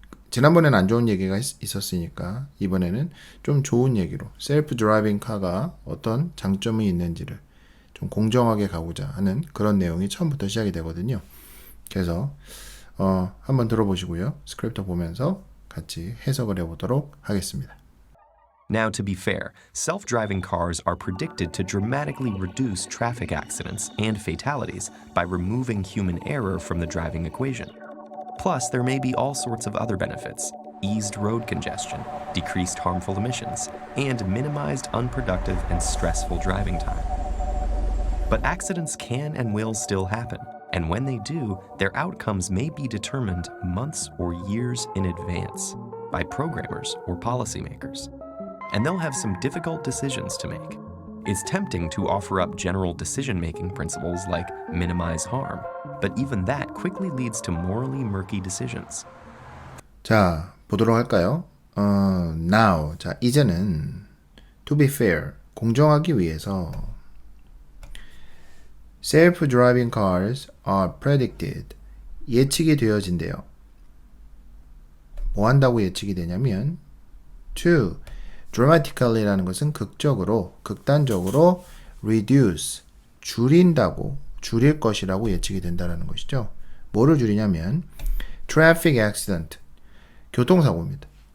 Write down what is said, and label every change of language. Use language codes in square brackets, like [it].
[ko] 지난번엔 안 좋은 얘기가 있었으니까 이번에는 좀 좋은 얘기로 셀프 드라이빙 카가 어떤 장점이 있는지를 좀 공정하게 가고자 하는 그런 내용이 처음부터 시작이 되거든요. 그래서 한번 들어보시고요. 스크립트 보면서 같이 해석을 해보도록 하겠습니다. [en] Now, to be fair, self-driving cars are predicted to dramatically reduce traffic accidents and fatalities by removing human error from the driving equation. Plus, there may be all sorts of other benefits: eased road congestion, decreased harmful emissions, and minimized unproductive and stressful driving time. But accidents can and will still happen, and when they do, their outcomes may be determined months or years in advance by programmers or policymakers. And they'll have some difficult decisions to make. It's tempting to offer up general decision-making principles like minimize harm, but even that quickly leads to morally murky decisions. [ko] 자, 보도록 할까요? [en] Now, [ko] 자, 이제는 [en] to be fair, [ko] 공정하기 위해서 [en] self-driving cars are predicted, [ko] 예측이 되어진대요. 뭐 한다고 예측이 되냐면 [en] to dramatically [ko] 라는 것은 극적으로, 극단적으로 [en] reduce, [ko] 줄일 것이라고 예측이 된다는 것이죠. 뭐를 줄이냐면 [en] traffic accident, [ko] 교통사고입니다.